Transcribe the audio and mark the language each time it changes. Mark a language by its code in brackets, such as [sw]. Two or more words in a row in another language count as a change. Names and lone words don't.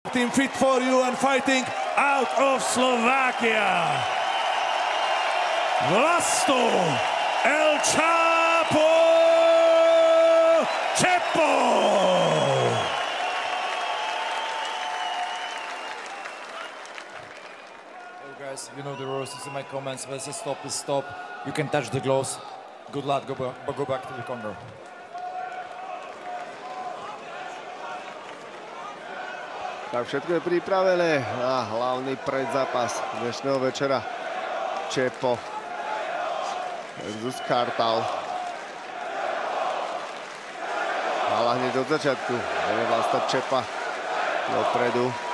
[en] Team fit for you and fighting out of Slovakia, Vlasto El Chapo Chepo. Hey guys, you know the rules. It's in my comments. When I say stop is stop. You can touch the gloves. Good luck. Go back to the corner. [sk] Tak všetko je pripravené na hlavný predzápas dnešného večera. Chepo versus Kartal. Ale hneď od začiatku bude Vlasta Chepa dopredu.